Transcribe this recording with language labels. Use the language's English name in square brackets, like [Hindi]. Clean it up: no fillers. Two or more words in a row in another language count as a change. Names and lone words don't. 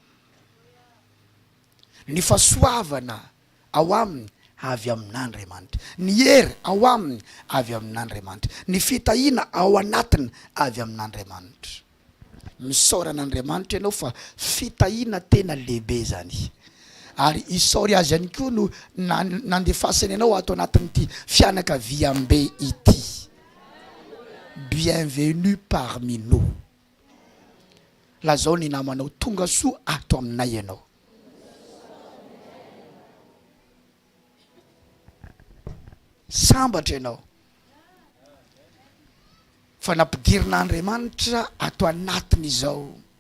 [Malagasy] Ny fahasoavana ao aminy avy amin'Andriamanitra, ny hery ao aminy avy amin'Andriamanitra, ny fitahiana ao anatiny avy amin'Andriamanitra. Misaoran'Andriamanitra ianao fa fitahiana tena lehibe zany. Ary isaory azy ihany koa no nandefasany ianao ato anatin'ity fianakaviam-be ity. [French] Bienvenue parmi nous. [Malagasy] Lazao ny namanao tonga soa ato aminay ianao. Sambatra ianao fa nampidirin'Andriamanitra ato anatiny izao.